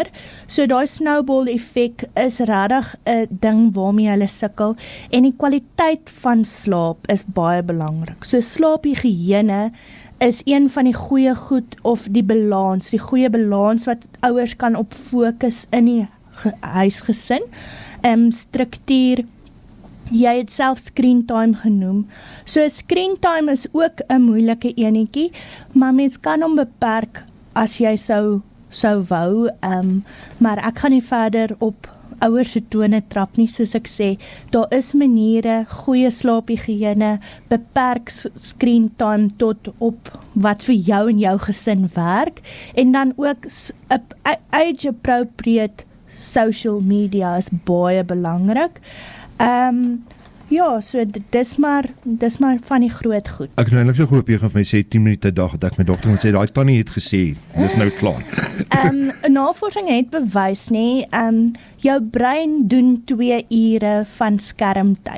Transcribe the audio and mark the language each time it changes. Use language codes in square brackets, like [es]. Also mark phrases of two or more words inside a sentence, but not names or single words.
[af] So daai snowball effek is regtig 'n ding waarmee hulle sukkel, en die kwaliteit van slaap is baie belangrik. So slaaphigiëne is een van die goeie goed, of die goeie balans wat ouers kan op fokus in die huisgesin. Struktuur, jy het self [en] screen time [af] genoem. So [en] screen time [af] is ook 'n moeilike enetjie, maar mens kan hom beperk as jy sou wou, maar ek gaan nie verder op ouers se tone trap nie, soos ek sê, daar is maniere, goeie slaaphigiëne, beperk [en] screen time [af] tot op wat vir jou en jou gesin werk, en dan ook [en] age appropriate social media [af] is baie belangrik. Ja, so dis maar van die groot goed. Ek het nou eintlik so gehoop jy gaan vir my sê 10 minute 'n dag, dat ek my dokter moet sê, daai tannie het gesê, dis nou klaar. Navorsing het bewys nie, jou brein doen 2 ure van skermtyd.